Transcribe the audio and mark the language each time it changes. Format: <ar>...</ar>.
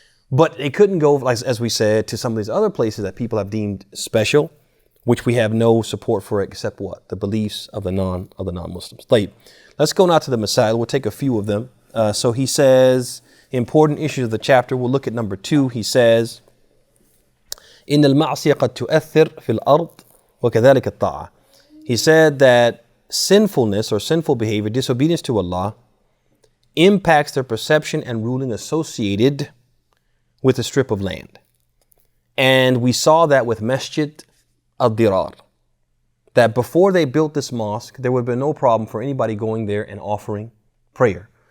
<en>But they couldn't go, like, as we said, to some of these other places that people have deemed special, which we have no support for except what? The beliefs of the non-Muslims. Let's go now to the Masail. We'll take a few of them. So he says, important issues of the chapter. We'll look at number 2. He says,</en> <ar>إن المعصية قد تؤثر في الأرض وكذلك الطاعة.</ar> <en>He said that sinfulness or sinful behavior, disobedience to Allah, impacts their perception and ruling associated with a strip of land. And we saw that with Masjid al-Dirar, that before they built this mosque, there would have been no problem for anybody going there and offering prayer.</en>